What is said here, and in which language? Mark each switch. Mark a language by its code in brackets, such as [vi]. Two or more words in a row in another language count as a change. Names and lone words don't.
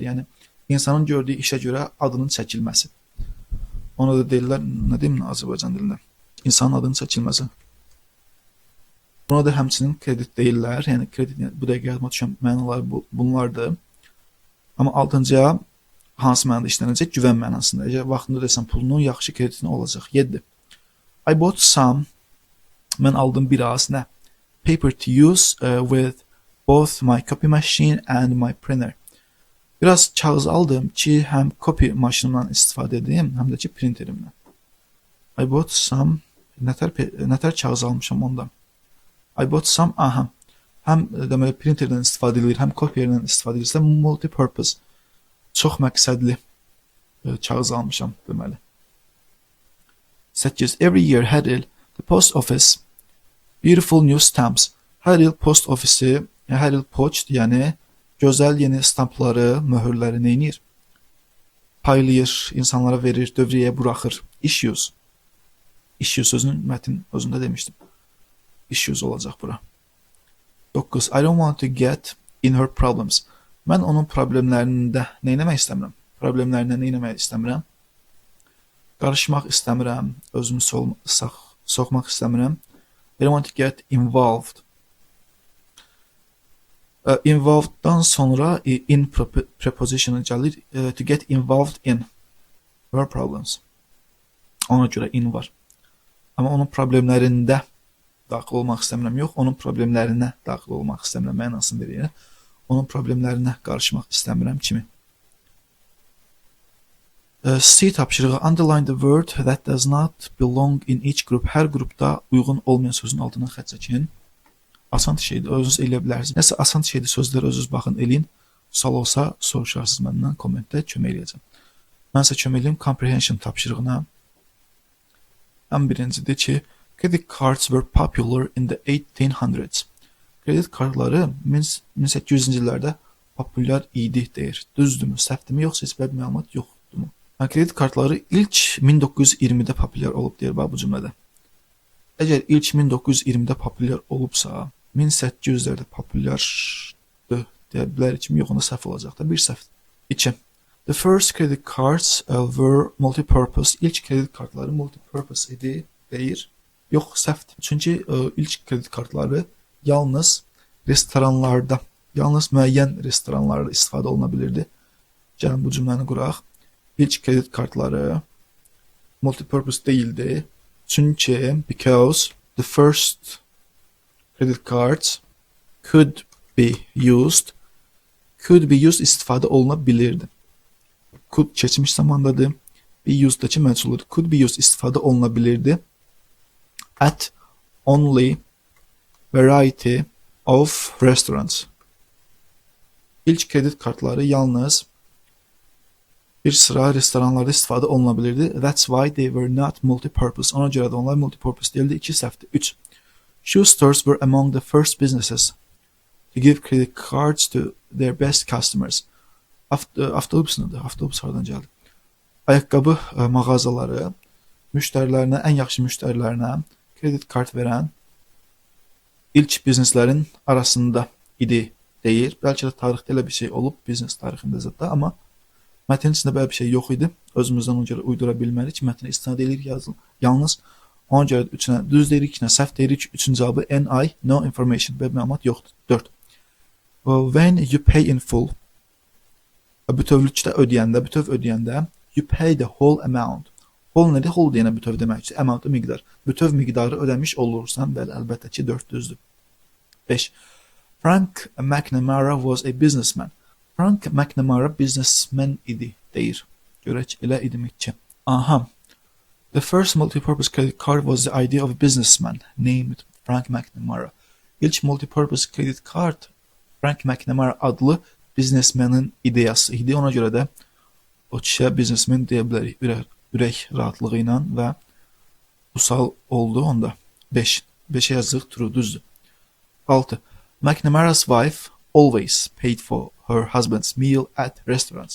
[az] Yəni insanın gördüyü işə görə adının çəkilməsi. Ona da deyirlər, nə deyim Azərbaycan dilində? İnsanın adının çəkilməsi. Buna da həmçinin kredit deyirlər. Yəni kredit, bu dəqiqə yadıma düşən mənalar bunlardır. Amma 6-cıya hansı mənada işlənəcək? Güvən mənasında. Əgər vaxtında desən pulunun yaxşı kreditin olacaq. 7. [en] I bought some, [az] mən aldım biraz, nə? [en] Paper to use with both my copy machine and my printer. [az] Biraz kağız aldım ki, həm copy maşınımdan istifadə edim, həm də ki printerimdən. [en] I bought some, [az] nətər kağız almışam ondan. [en] I bought some, [az] həm deməli printerdən istifadə edilir, həm kopyerdən istifadə edirsə, multi-purpose, çox məqsədli kağız almışam deməli. 8. [en] Every year [az] hər il [en] the post office beautiful new stamps. [az] Hər il post ofisi, hər il poçt, yəni gözəl yeni stampları, möhürləri neynir? Paylayır, insanlara verir, dövriyyəyə buraxır. Issues. Issues sözünün mətin özündə demişdim. Issues olacaq bura. 9. [en] I don't want to get in her problems. [az] Mən onun problemlərində neynəmək istəmirəm? Problemlərinə neynəmək istəmirəm? Qarışmaq istəmirəm, özümü soxmaq istəmirəm. [en] I don't want to get involved. [az] Involved'dan sonra in preposition'ı gəlir. [en] To get involved in her problems. [az] Ona görə in var. Amma onun problemlərində daxil olmaq istəmirəm. Yox, onun problemlərinə daxil olmaq istəmirəm. Mənasını verir. Onun problemlərinə qarışmaq istəmirəm kimi. C tapşırığı. [en] Underline the word that does not belong in each group. [az] Hər qrupda uyğun olmayan sözün altına xətt çəkin. Asan şeydir, özünüz eləyə bilərsiniz. Nəsə asan şeydir, sözlər özünüz baxın, eləyin. Sual olsa soruşarsınız məndən, kommentdə kömək eləyəcəm. Mən sizə kömək eləyim comprehension tapşırığına. Ən birincidir ki, [en] credit cards were popular in the 1800s. [az] Kredit kartları 1800-cü illərdə populyar idi deyir. Düzdürmü, səhvdimi, yoxsa heç bir məlumat yoxdurmu? Kredit kartları ilk 1920-də populyar olub deyir bu cümlədə. Əgər ilk 1920-də populyar olubsa, 1800-lərdə populyardır deyə bilərik kimi, yox, ona səhv olacaq da, bir səhv. 2. [en] The first credit cards were multi-purpose. [az] İlk kredit kartları multi-purpose idi deyir. Yox, səhvdir. Çünki ilk kredit kartları yalnız restoranlarda, yalnız müəyyən restoranlarda istifadə oluna bilirdi. Gəlin bu cümləni quraq. İlk kredit kartları multipurpose değildi. [en] Çünkü because the first credit cards could be used. Could be used [az] istifadə olunabilirdi. Could keçmiş zamandadır. Be used'dakı məczullur. [en] Could be used [az] istifadə olunabilirdi. [en] At only variety of restaurants. [az] İlk kredi kartları yalnız bir sıra restoranlarda istifadə olunabilirdi. [en] That's why they were not multipurpose. [az] Ona görə də onlar multipurpose değildi. 2 səhvdir. 3. [en] Shoe stores were among the first businesses to give credit cards to their best customers. [az] Avtobus nədir? Avtobus hardan gəldi? Ayaqqabı mağazaları müştərilərinə, ən yaxşı müştərilərinə kredit kart verən ilk bizneslərin arasında idi deyir. Bəlkə də tarixdə elə bir şey olub, biznes tarixində zətdə, amma mətnin içində belə bir şey yox idi. Özümüzdən ona görə uydura bilmərik. Mətnə istinad edirik yalnız. Ona görə 3-nə düz deyirik, 2-nə səhv deyirik. 3-cü cavabı NI, [en] no information. [az] Belə məlumat yoxdur. 4. [en] When you pay in full, [az] bütövlükdə ödəyəndə, [en] you pay the whole amount. [az] Whole nədir? Whole deyənə bütöv deməkdir. Amount-ı miqdar. Bütöv miqdarı ödəmiş olursan, bəli, əlbəttə ki 4 düzdür. 5. [en] Frank McNamara was a businessman. [az] Frank McNamara businessman idi deyir. Görək elə idimi ki. Aha. [en] The first multipurpose credit card was the idea of a businessman named Frank McNamara. [az] İlk [en] multipurpose credit card [az] Frank McNamara adlı biznesmenin ideyası idi. Ona görə də o kişiyə biznesmen deyə bilərik ürək rahatlığı ilə və bu sual oldu onda. 5. 5'e yazıq, true, düzdür. 6. [en] McNamara's wife always paid for her husband's meal at restaurants.